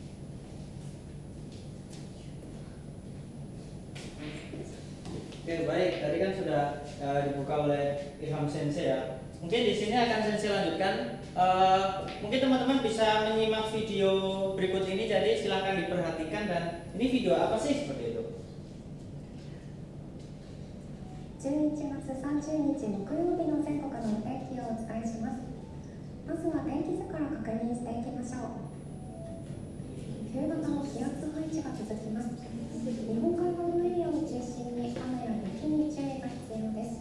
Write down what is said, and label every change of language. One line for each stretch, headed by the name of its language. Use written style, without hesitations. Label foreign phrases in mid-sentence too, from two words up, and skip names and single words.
Indonesian: Oke, baik. Tadi kan sudah dibuka oleh Ilham Sensei ya. Mungkin di sini akan Sensei lanjutkan. Mungkin teman-teman bisa menyimak video berikut ini. Jadi silakan diperhatikan dan ini video apa sih seperti itu?
Japanese: 11 月30日木曜日の全国のお天気をお伝えします。まずは天気図から確認していきましょう。冬型の気圧配置が続きます。日本海側のエリアを中心に雨や雪に注意が必要です。